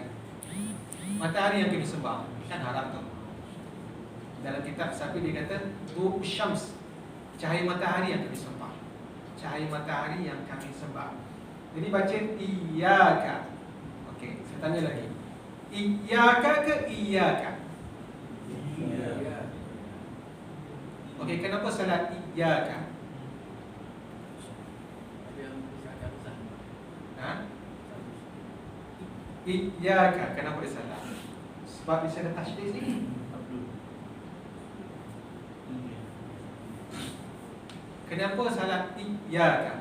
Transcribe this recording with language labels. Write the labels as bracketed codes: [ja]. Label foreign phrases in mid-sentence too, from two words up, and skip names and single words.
[ms] Matahari yang akan disembah. Kan haram tu. Dalam kitab Safi dia kata tu syams. Cahaya matahari yang kami sembah. Cahaya matahari yang kami sembah. Jadi baca iyyaka. Okey, saya tanya lagi. Iyyaka ke iyyaka? Iyyaka. Okey, kenapa salah iyyaka? Iyyaka, kenapa dia salah? Sebab dia ada tasydid sini. Kenapa salat iyyaka?